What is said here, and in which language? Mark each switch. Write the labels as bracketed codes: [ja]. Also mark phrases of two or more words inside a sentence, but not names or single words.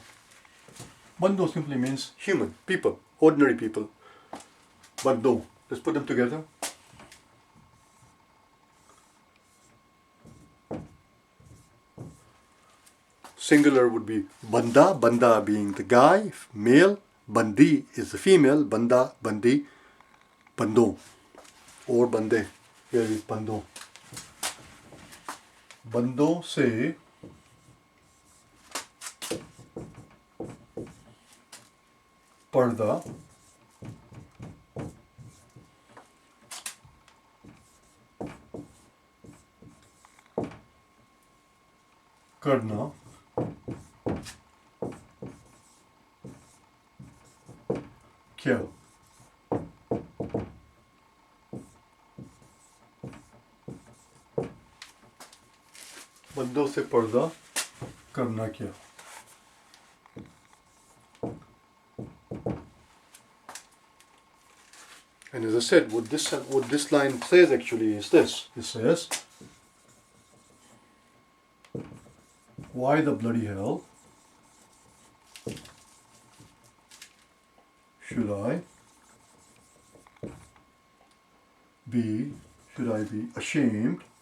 [en] Bando simply means human, people, ordinary people. Bando. Let's put them together. Singular would be banda, banda being the guy, male, bandi is the female, banda, bandi, bando, or bande. Here is bando. [ur] بندوں سے پردہ کرنا کیا. بندوں سے پردہ کرنا کیا. [en] And as I said, what this line says actually is this. It says, why the bloody hell should I be ashamed?